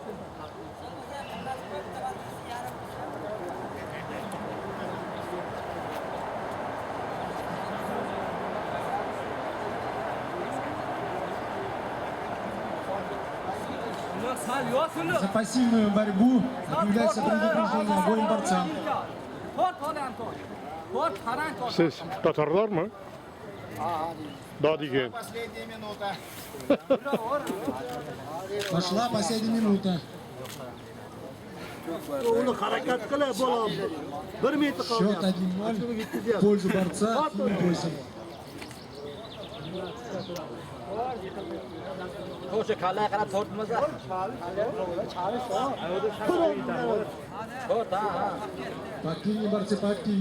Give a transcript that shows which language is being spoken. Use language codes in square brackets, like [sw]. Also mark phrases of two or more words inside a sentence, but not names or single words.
[ru] За пассивную борьбу объявляется предупреждение обоим борцам. [tr] Siz Tatarlar mı? Daha değil. [ru] Последняя минута. Пошла последняя минута. Счет 1-0 в пользу борца синим поясом. Поактивнее, борцы, поактивнее.